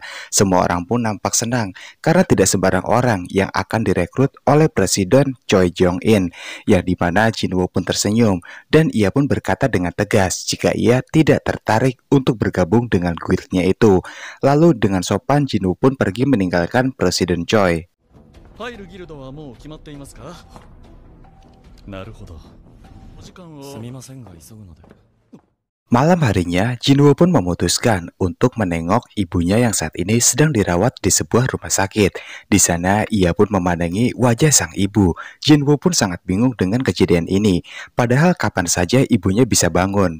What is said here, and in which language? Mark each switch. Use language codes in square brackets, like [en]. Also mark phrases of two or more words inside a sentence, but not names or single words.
[id] Semua orang pun nampak senang karena tidak sembarang orang yang akan direkrut oleh Presiden Choi Jong-in, yang dimana Jinwo pun tersenyum dan ia pun berkata dengan tegas jika ia tidak tertarik untuk bergabung dengan guildnya itu. Lalu dengan sopan Jinwo pun pergi meninggalkan Presiden Choi. [ja] 入るギルドはもう決まっていますか？なるほど。お時間を。すみませんが急ぐので。 [id] Malam harinya, Jinwo pun memutuskan untuk menengok ibunya yang saat ini sedang dirawat di sebuah rumah sakit. Di sana, ia pun memandangi wajah sang ibu. Jinwo pun sangat bingung dengan kejadian ini. Padahal kapan saja ibunya bisa bangun.